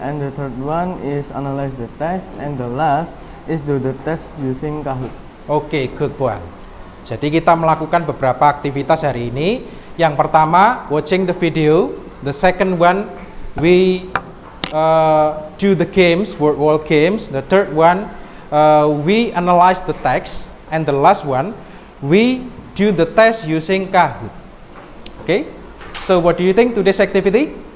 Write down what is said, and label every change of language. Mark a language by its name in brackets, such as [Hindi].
[English] And the third one is analyze the text, and the last is do the test using Kahoot. Oke, good one. [Indonesian] Jadi kita melakukan beberapa aktivitas hari ini. Yang pertama, [English] watching the video. The second one, we do the games, word games. The third one, we analyze the text. And the last one, we do the test using Kahoot. Okay? So what do you think today's activity?